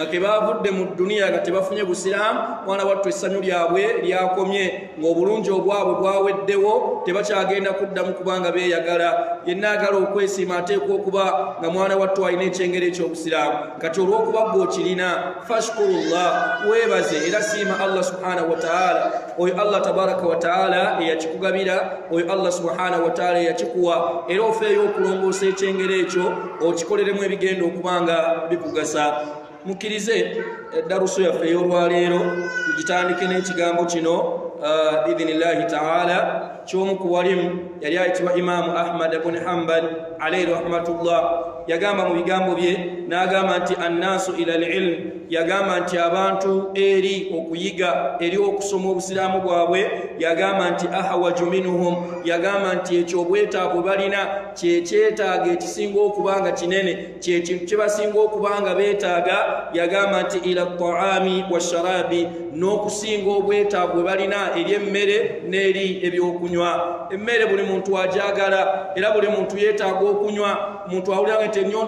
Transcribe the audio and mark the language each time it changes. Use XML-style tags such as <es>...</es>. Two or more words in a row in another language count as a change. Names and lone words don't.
<lg>kebavudde mu duniya nga tebafunye busiraamu mwana wattu essanyu lyabwe lyakomye ng'obulungi obwabwe bwaweddewo tebakyagenda kuddamu kubanga beeyagala yenna agala okwesiima ateekwa okuba nga mwana wattu alina ekyengera eky'obusiraamu kati olw'okuba gw'okirina fashkurullah weebaze era siima Allah</lg> <ar>subhanahu wa ta'ala</ar> <lg>oyo Allah</lg> <ar>tabaraka wa ta'ala</ar> <lg>eyakikugabira oyo Allah</lg> <ar>subhanahu wa ta'ala</ar> <lg>eyakikuwa era ofeeyo okulongoosa ekyengera ekyo okikoleremu ebigenda okubanga bikugasa mukkirize eddaruso yaffe ey'olwaleero tugitandike n'ekigambo kino</lg> <ar>biidhinillahi ta'ala</ar> <lg>ky'omu ku walimu yali ayitibwa Imaamu Ahmad ibn Hanbal</lg> <ar>alayhi rahmatullah</ar> <lg>yagamba mu bigambo bye n'agamba nti</lg> <ar>annaasu ila al-ilm</ar> <lg>yagamba nti abantu eri okuyiga eri okusoma obusiraamu bwabwe yagamba nti</lg> <ar>ahawaju minhum</ar> <lg>yagamba nti ekyo obwetaavu balina kyekyetaaga ekisinga okubanga kinene kyekintu kyebasinga okubanga beetaaga yagamba nti</lg> <ar>ila taami washarabi</ar> <lg>n'okusinga obwetaavu bwe balina eri emmere n'eri ebyokunywa emmere buli muntu ajagala era buli muntu yeetaaga okunywa muntu awulira nti ennyonta</lg>